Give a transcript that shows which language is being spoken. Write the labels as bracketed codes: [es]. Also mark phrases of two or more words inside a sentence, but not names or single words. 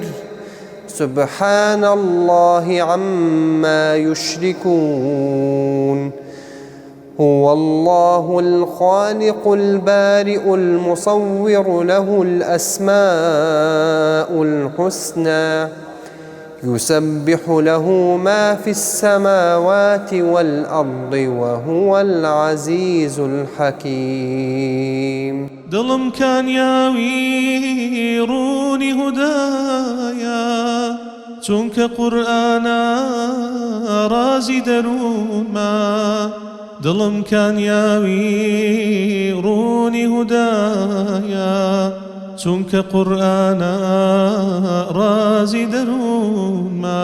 [ar] سبحان الله عما يشركون هو الله الخالق البارئ المصور له الأسماء الحسنى يسبح له ما في السماوات والأرض وهو العزيز الحكيم [ckb] دڵم کانیاوی ڕوونی هودایە چونکە قورئانە ڕازی دەروونمە دڵم کانیاوی ڕوونی هودایە چونکە قورئانە ڕازی دەروونمە